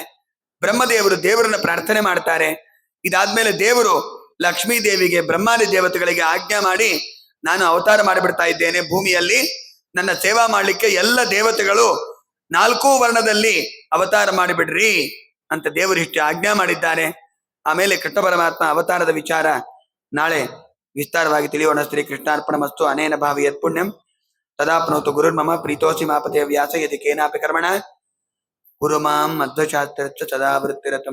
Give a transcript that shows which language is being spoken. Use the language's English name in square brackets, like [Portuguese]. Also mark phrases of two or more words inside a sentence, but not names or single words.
[Kannada] ಬ್ರಹ್ಮದೇವರು ದೇವರನ್ನ ಪ್ರಾರ್ಥನೆ ಮಾಡ್ತಾರೆ. ಇದಾದ್ಮೇಲೆ ದೇವರು ಲಕ್ಷ್ಮೀ ದೇವಿಗೆ ಬ್ರಹ್ಮಾದಿ ದೇವತೆಗಳಿಗೆ ಆಜ್ಞಾ ಮಾಡಿ, ನಾನು ಅವತಾರ ಮಾಡಿಬಿಡ್ತಾ ಇದ್ದೇನೆ ಭೂಮಿಯಲ್ಲಿ, ನನ್ನ ಸೇವಾ ಮಾಡ್ಲಿಕ್ಕೆ ಎಲ್ಲ ದೇವತೆಗಳು 4 ವರ್ಣದಲ್ಲಿ ಅವತಾರ ಮಾಡಿಬಿಡ್ರಿ ಅಂತ ದೇವರು ಇಷ್ಟು ಆಜ್ಞಾ ಮಾಡಿದ್ದಾರೆ. ಆಮೇಲೆ ಕೃಷ್ಣ ಪರಮಾತ್ಮ ಅವತಾರದ ವಿಚಾರ ನಾಳೆ ವಿಸ್ತಾರವಾಗಿ ತಿಳಿಯೋಣ. [Sanskrit] ಶ್ರೀ ಕೃಷ್ಣಾರ್ಪಣಮಸ್ತು. ಅನೇನ ಭಾವಿ ಯತ್ ಪುಣ್ಯಂ ತದಾಪ್ನೋತು ಗುರುರ್ಮಮ ಪ್ರೀತೋಸಿ ಮಾಪತೆ ವ್ಯಾಸ ಯದಿ ಕೇನಾಪಿ ಕರ್ಮಣ ಗುರು ಮಾಂ ಮಧ್ವಶಾಸ್ತ್ರ ಸದಾ ವೃತ್ತಿರತಂ.